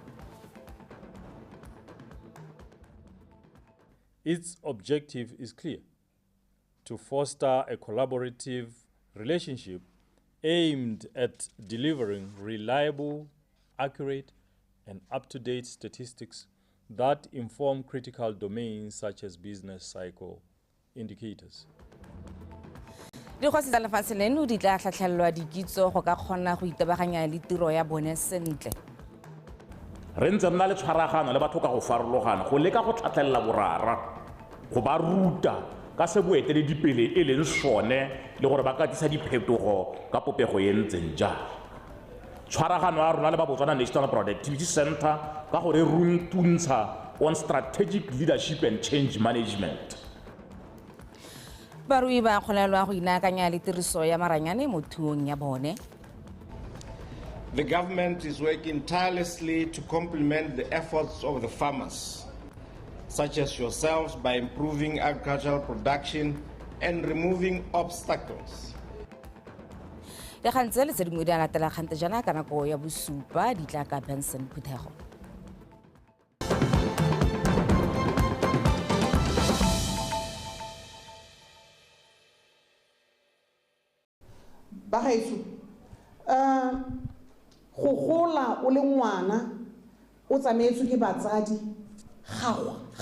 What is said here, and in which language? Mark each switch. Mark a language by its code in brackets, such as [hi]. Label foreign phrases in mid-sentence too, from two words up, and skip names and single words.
[en] Its objective is clear: to foster a collaborative relationship aimed at delivering reliable, accurate, and up-to-date statistics that inform critical domains such as business cycle indicators. [tn] Di go se lefatshe leno di tla tlhatlhelwa dikitso go ka kgona go itebaganya le tiro ya bone sentle. Re ntse nna le tshwaragano le batho ka go farologana go leka go tlhatlhella borara go ba ruta ka se boeteledipele e leng sone le gore ba ka tlisa diphetogo ka popego e ntseng jalo. tshwaragano ya rona le ba Botswana National Productivity Center ka gore runtuntsha [en] on strategic leadership and change management. [tn] Barui ba kgonelwa go inaakanya le tiriso ya maranyane mo thuong ya bone. [en] The government is working tirelessly to complement the efforts of the farmers, such as yourselves, by improving agricultural production and removing obstacles. [tn] Le gantse le tse dingwe di a latela kgante jana ka nako ya bosupa di tla ka Benson Phuthego. Bagaetso go gola o le ngwana o tsamaetswe ke batsadi ga